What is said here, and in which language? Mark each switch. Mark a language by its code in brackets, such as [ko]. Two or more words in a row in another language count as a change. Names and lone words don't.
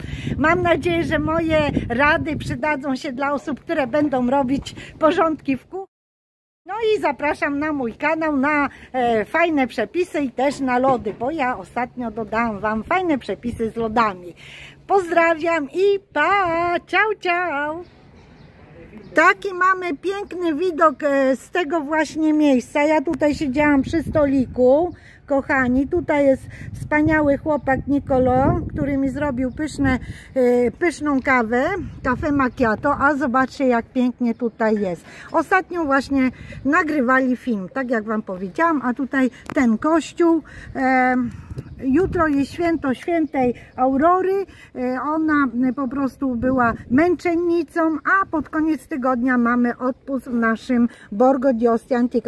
[pl] Mam nadzieję, że moje rady przydadzą się dla osób, które będą robić porządki w kuchni. No i zapraszam na mój kanał, na fajne przepisy i też na lody, bo ja ostatnio dodałam Wam fajne przepisy z lodami. Pozdrawiam i pa! [it] Ciao, ciao! [pl] Taki mamy piękny widok z tego właśnie miejsca. Ja tutaj siedziałam przy stoliku, kochani. Tutaj jest wspaniały chłopak Nicolo, który mi zrobił pyszną kawę, [it] caffè macchiato, [pl] a zobaczcie, jak pięknie tutaj jest. Ostatnio właśnie nagrywali film, tak jak Wam powiedziałam, a tutaj ten kościół jutro jest święto świętej Aurory, ona po prostu była męczennicą, a pod koniec tygodnia mamy odpust w naszym Borgo di Ostia Antica.